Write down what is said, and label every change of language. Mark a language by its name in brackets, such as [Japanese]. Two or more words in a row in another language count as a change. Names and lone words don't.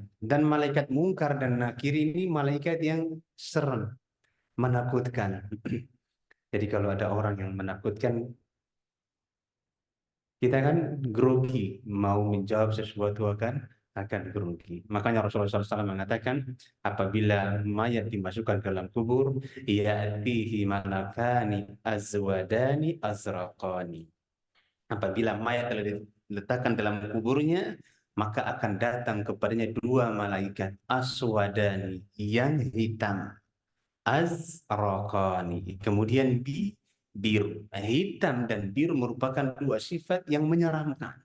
[Indonesian] Dan malaikat mungkar dan nakir ini malaikat yang serem, menakutkan. Jadi kalau ada orang yang menakutkan, kita kan grogi mau menjawab sesuatu akan grogi. Makanya Rasulullah SAW mengatakan, apabila mayat dimasukkan ke dalam kubur, [Arabic] يأتيه ملكان أسودان أزرقان. [Indonesian] Apabila mayat telah diletakkan dalam kuburnya, maka akan datang kepadanya dua malaikat aswadani yang hitam, azraqani, kemudian biru. Hitam dan biru merupakan dua sifat yang menyeramkan.